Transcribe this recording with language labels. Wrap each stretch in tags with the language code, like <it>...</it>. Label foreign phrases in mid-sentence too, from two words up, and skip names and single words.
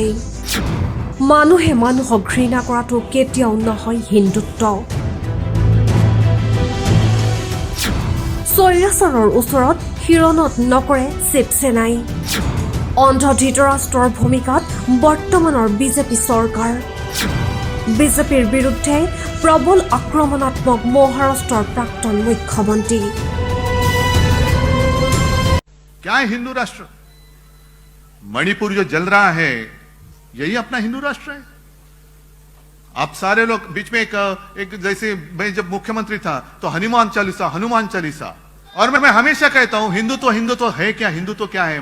<as>মানুহে মানুহক ঘৃণা কৰাটো কেতিয়াও নহয় হিন্দুত্ব। স্বৈৰাচাৰৰ ওচৰত শিৰণত নকৰে শিৱসেনাই। অন্ধ ধৃতৰাষ্ট্ৰৰ ভূমিকাত বৰ্তমানৰ বিজেপি চৰকাৰ। বিজেপিৰ বিৰুদ্ধে প্ৰবল আক্ৰমণাত্মক মহাৰাষ্ট্ৰ প্ৰাক্তন মুখ্যমন্ত্ৰী।</as> <hi>क्या है हिंदू राष्ट्र? मणिपुर जो जल रहा है यही अपना हिंदू राष्ट्र है। आप सारे लोग बीच में एक जैसे मैं जब मुख्यमंत्री था तो हनुमान चालीसा और मैं हमेशा कहता हूं हिंदुत्व है क्या, हिंदुत्व क्या है।</hi>